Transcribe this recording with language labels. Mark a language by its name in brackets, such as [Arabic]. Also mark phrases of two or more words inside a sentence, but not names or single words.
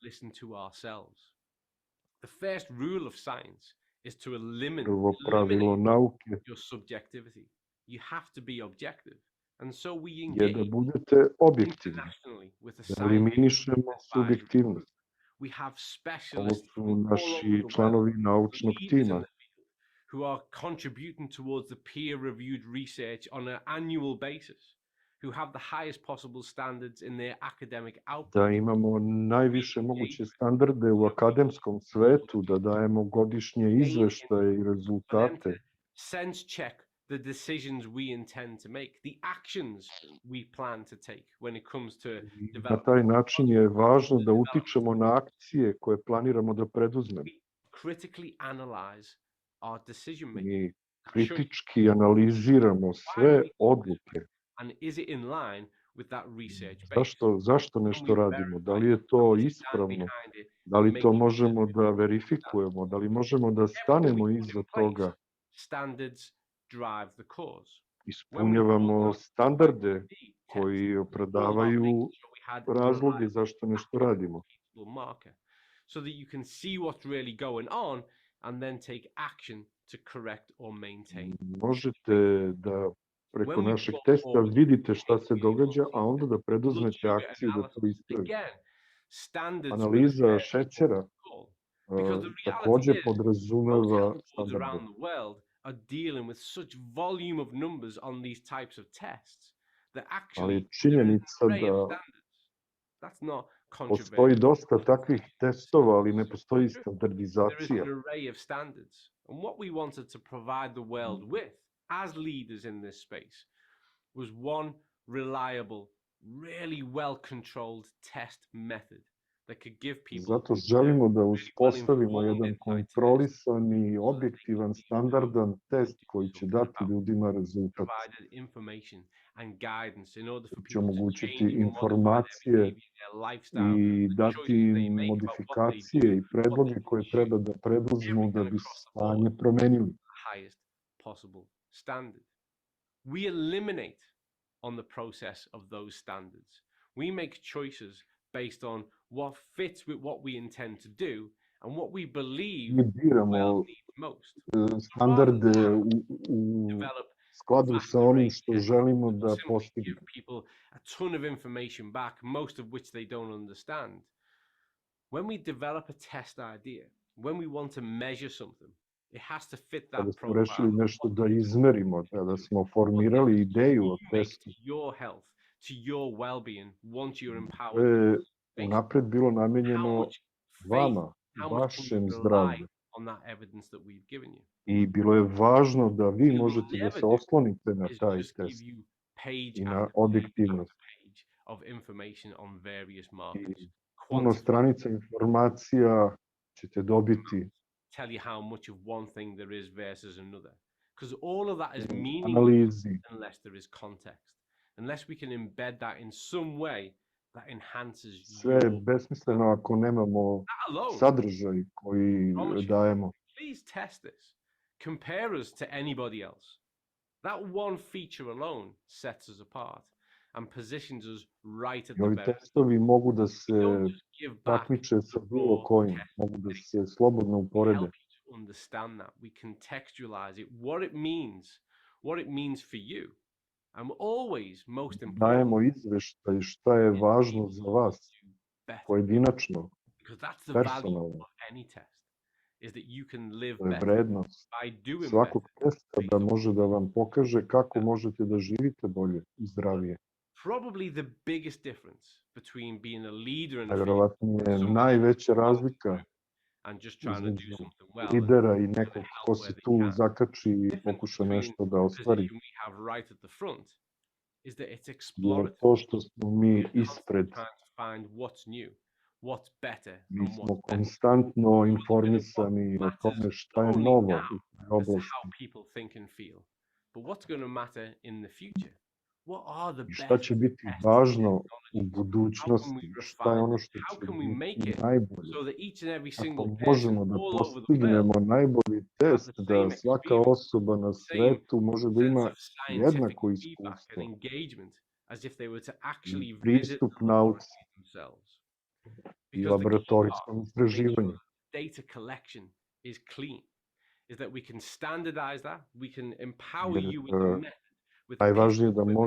[Serbian] Prvo pravilo nauke je da budete objektivni, da eliminišemo subjektivnost. Ovo su naši članovi naučnog tima. [English] Who are contributing towards the peer-reviewed research on an annual basis, who have the highest possible standards in their academic output. [Serbian] Da imamo najviše moguće standarde u akademskom svetu, da dajemo godišnje izveštaje i rezultate. [English] Sense check the decisions we intend to make, the actions we plan to take when it comes to development. [Serbian] Na taj način je važno da utičemo na akcije koje planiramo da preduzmemo. [English] Critically analyze our decision making. [Serbian] Mi kritički analiziramo sve odluke. [English] And is it in line with that research base? [Serbian] Zašto nešto radimo? Da li je to ispravno? Da li to možemo da verifikujemo? Da li možemo da stanemo iza toga? [English] Standards drive the cause. [Serbian] Ispunjavamo standarde koji opravdavaju razloge zašto nešto radimo. [English] So that you can see what's really going on and then take action to correct or maintain. [Serbian] Možete da preko našeg testa vidite šta se događa, a onda da preduzmete akciju da to ispravite. Analiza šećera takođe podrazumeva standarde. [English] Are dealing with such volume of numbers on these types of tests that [Serbian] Ali [English] actually [Serbian] činjenica da [English] that's not [Serbian] postoji dosta takvih testova, ali ne postoji [English] there is [Serbian] standardizacija. [English] an array of standards. And what we wanted to provide the world with as leaders in this space was one reliable, really well-controlled test method that could give people [Serbian] Zato želimo da uspostavimo jedan kontrolisani, objektivan, standardan test koji će dati ljudima rezultat. [English] provided information and guidance in order for [Serbian] Će [English] people to [Serbian] omogućiti [English] change and modify their [Serbian] informacije [English] behavior, their lifestyle, [Serbian] i [English] the [Serbian] dati [English] choices they [Serbian] im [English] make about what they [Serbian] modifikacije [English] do, [Serbian] i predloge koje treba da preduzmu da bi stanje promenili. [English] highest possible standard. We eliminate on the process of those standards. We make choices based on what fits with what we intend to do and what we believe [Serbian] Mi biramo [English] needs most. [Serbian] standarde u skladu sa onim što želimo da [English] Simply [Serbian] postignemo. [English] give people a ton of information back, most of which they don't understand. When we develop a test idea, when we want to measure something, it has to fit that [Serbian] Kada smo [English] profile [Serbian] rešili nešto da izmerimo, kada smo formirali ideju o testu, [English] to your health, to your well-being, once you're [Serbian] to [English] empowered. [Serbian] je unapred bilo namenjeno vama, [English] How much can [Serbian] vašem [English] you [Serbian] zdravlju. [English] rely on that evidence that we've given you? [Serbian] I bilo je važno da vi [English] What [Serbian] možete [English] we'll [Serbian] da [English] never [Serbian] se [English] do [Serbian] oslonite na [English] is [Serbian] taj [English] just give [Serbian] test [English] you page [Serbian] i na [English] after [Serbian] objektivnost. [English] page of information on various [Serbian] I [English] markers. [Serbian] puno stranica informacija ćete dobiti [English] Tell you how much of one thing there is versus another. Because all of that is [Serbian] u [English] meaningless [Serbian] analizi. [English] unless there is context. Unless we can embed that in some way that enhances [Serbian] Sve je [English] your [Serbian] besmisleno ako nemamo [English] that alone. [Serbian] sadržaj koji [English] Promise you. [Serbian] dajemo. [English] Please test this. Compare us to anybody else. That one feature alone sets us apart and positions us right at [Serbian] I [English] the [Serbian] ovi [English] very [Serbian] testovi mogu da se [English] give back [Serbian] takmiče sa bilo kojim, mogu da se slobodno uporede. [English] help you to understand that. We contextualize it, what it means for you. And always, most important, [Serbian] Dajemo izveštaj šta je važno za vas, pojedinačno, [English] because that's the value [Serbian] personalno. [English] of any test, is that you can live [Serbian] To je [English] better [Serbian] vrednost [English] by doing [Serbian] svakog [English] better. [Serbian] testa da može da vam pokaže kako možete da živite bolje i zdravije. [English] Probably the biggest difference between being a leader in a field [Serbian] Najverovatnije najveća razlika [English] and just trying to do [Serbian] između [English] something well and [Serbian] lidera i nekog ko se [English] where they [Serbian] tu [English] can. [Serbian] zakači i pokuša nešto da ostvari [English] Position we have right at the front is that it's [Serbian] je [English] explorative. [Serbian] to što smo mi ispred. [English] Trying to find what's new, what's better, [Serbian] Mi [English] and [Serbian] smo [English] what's better. [Serbian] konstantno informisani o tome šta je novo u toj [English] As to [Serbian] oblasti [English] how people think and feel, but what's going to matter in the future? What are the [Serbian] i šta [English] best [Serbian] će biti [English] tests [Serbian] važno u [English] How can we [Serbian] budućnosti, šta je [English] refine [Serbian] ono [English] it? [Serbian] što [English] How [Serbian] će [English] can we make [Serbian] biti [English] it [Serbian] najbolje. [English] so that each and every [Serbian] Ako [English] single person [Serbian] možemo da [English] all over the world [Serbian] postignemo najbolji test, [English] the [Serbian] da [English] same [Serbian] svaka [English] experience, [Serbian] osoba na [English] same [Serbian] svetu može da [English] sense [Serbian] ima [English] of scientific [Serbian] jednako [English] feedback [Serbian] iskustvo [English] and engagement as if they were to actually [Serbian] i [English] visit [Serbian] pristup [English] the [Serbian] nauci [English] laboratory themselves. [Serbian] i [English] Because the key part [Serbian] laboratorijskom [English] is to make sure [Serbian] istraživanju. [English] data collection is clean, is that we can standardize that, we can empower [Serbian] Jer [English] you with a method, with a [Serbian] najvažnije je da [English] piece of